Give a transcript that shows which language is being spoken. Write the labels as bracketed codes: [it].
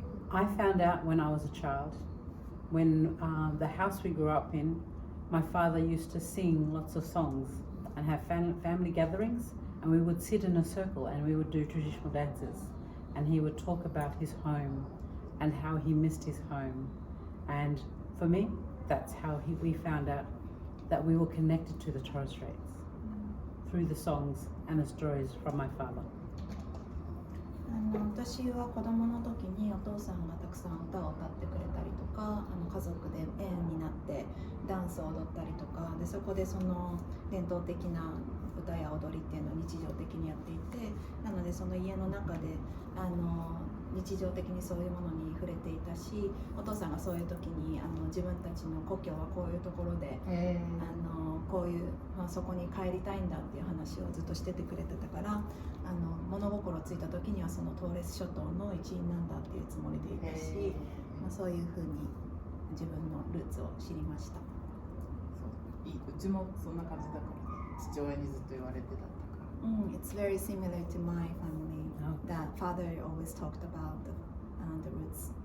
[en] I found out when I was a child. When the house we grew up in, my father used to sing lots of songs and have family gatherings, and we would sit in a circle and we would do traditional dances, and he would talk about his home and how he missed his home. And for me, that's how we found out that we were connected to the Torres Straits through the songs and the stories from my father. [ja] 私は子供の時にお父さんがたくさん歌を歌ってくれたりとか、家族で円になってダンスを踊ったりとかで、そこでその伝統的な歌や踊りっていうのを日常的にやっていて、なのでその家の中で日常的にそういうものに触れていたし、お父さんがそういう時に自分たちの故郷はこういうところで、こういう、そこに帰りたいんだっていう話をずっとしててくれてたから、物心ついた時にはそのトーレス諸島の一員なんだっていうつもりでいたし、そういうふうに自分のルーツを知りました。うちもそんな感じだから、父親にずっと言われてたから。 [en] It's very similar to my family. That father always talked about the roots.